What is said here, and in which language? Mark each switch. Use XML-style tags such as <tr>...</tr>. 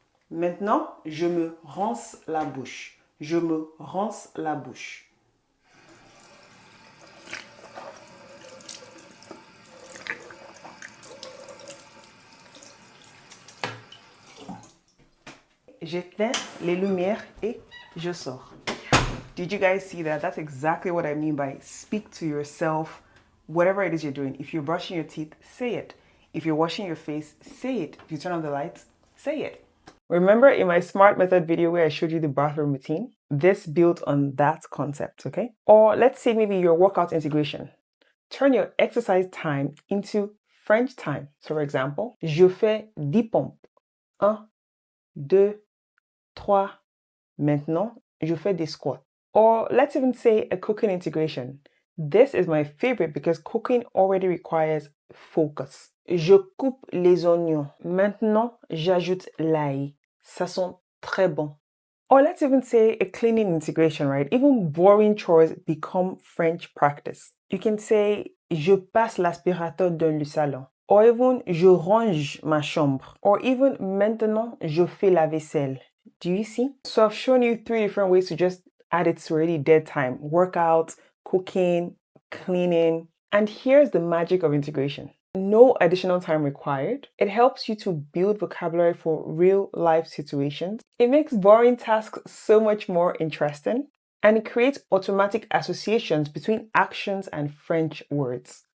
<fr>Maintenant, je me rince la bouche. Je me rince la bouche. J'éteins les lumières et je sors.</fr> <en>Did you guys see that? That's exactly what I mean by speak to yourself, whatever it is you're doing. If you're brushing your teeth, say it. If you're washing your face, say it. If you turn on the lights, say it. Remember in my SMART method video where I showed you the bathroom routine? This built on that concept, okay? Or let's say maybe your workout integration. Turn your exercise time into French time. So for example,</en> <fr>je fais 10 pompes. 1, 2, 3. Maintenant, je fais des squats.</fr> <en>Or let's even say a cooking integration. This is my favorite because cooking already requires focus.</en> <fr>Je coupe les oignons. Maintenant, j'ajoute l'ail. Ça sent très bon.</fr> <en>Or let's even say a cleaning integration, right? Even boring chores become French practice. You can say,</en> <fr>je passe l'aspirateur dans le salon.</fr> <en>Or even,</en> <fr>je range ma chambre. Or even, maintenant, je fais la vaisselle.</fr> <en>Do you see? So I've shown you 3 different ways to just add it to already dead time. Workout, cooking, cleaning. And here's the magic of integration. No additional time required. It helps you to build vocabulary for real life situations. It makes boring tasks so much more interesting. And it creates automatic associations between actions and French words.</en>